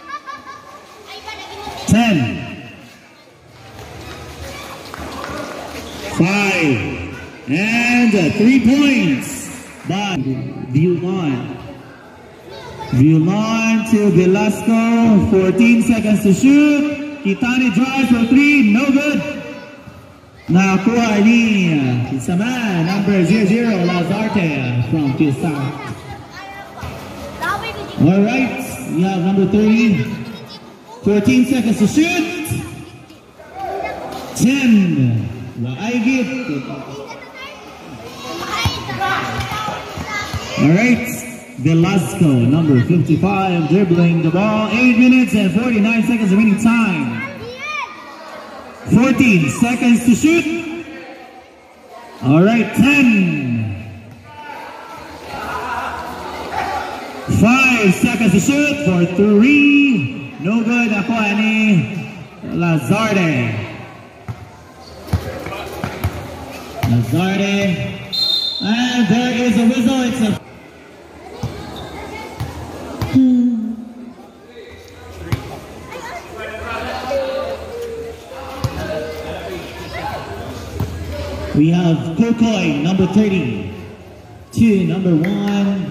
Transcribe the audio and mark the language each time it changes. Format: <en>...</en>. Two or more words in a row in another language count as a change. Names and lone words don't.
<en>10. 5 and 3 points by Villan. Villan to Velasco, 14 seconds to shoot. Kitani drives for 3, no good.</en> <tl>Nakakuha ni isa man, number 00, Lazarte from Field South.</tl> <en>Alright, we have number 30, 14 seconds to shoot. 10. Alright, Velasco, number 55, dribbling the ball. 8 minutes and 49 seconds remaining time. 14 seconds to shoot. Alright, 10. 5 seconds to shoot for 3. No good.</en> <tl>Nakuha ni Lazarte.</tl> <en>And there is a whistle. It's a we have Kokoi, number 30, to number 1.</en>